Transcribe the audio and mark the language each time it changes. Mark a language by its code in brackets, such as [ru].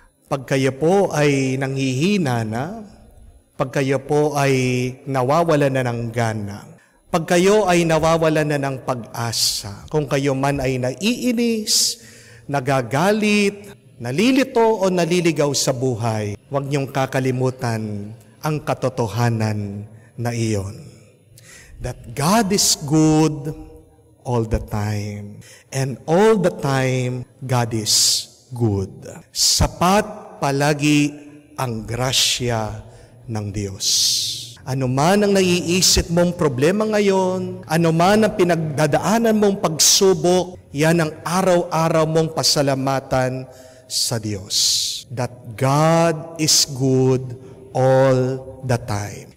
[tl] Pag kayo po ay nanghihina na, pag kayo po ay nawawala na ng gana, pag kayo ay nawawala na ng pag-asa, kung kayo man ay naiinis, nagagalit, nalilito o naliligaw sa buhay, huwag niyong kakalimutan ang katotohanan na iyon. [en] That God is good all the time. And all the time, God is good. [tl] Sapat palagi ang grasya ng Diyos. Ano man ang naiisip mong problema ngayon, ano man ang pinagdadaanan mong pagsubok, yan ang araw-araw mong pasalamatan sa Diyos. [en] That God is good all the time.